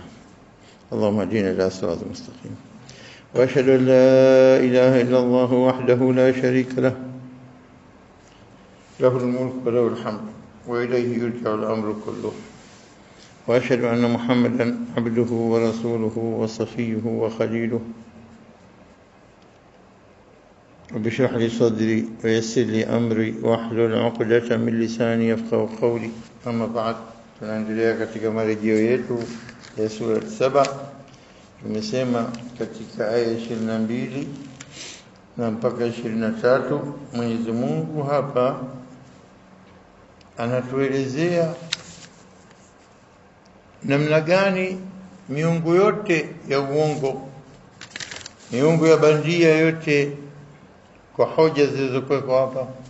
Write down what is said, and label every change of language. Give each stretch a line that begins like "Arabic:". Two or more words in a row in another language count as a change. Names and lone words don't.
Arabic: اللهم اهدنا إلى صراط مستقيم. وأشهد أن لا إله إلا الله وحده لا شريك له الملك وله الحمد وإليه يرجع الأمر كله. وأشهد أن محمدا عبده ورسوله وصفيه وخليله. رب اشرح لي صدري ويسر لي أمري واحلل عقدة من لساني يفقهوا قولي. أما بعد,
Swahili: tunaendelea katika marejeo yetu ya sura 7. Tumesema katika aya 22 na mpaka 23 Mwenyezi Mungu hapa anatuelezea namna gani miungu yote ya uongo, miungu ya bandia yote, kwa hoja zilizokuwa hapa,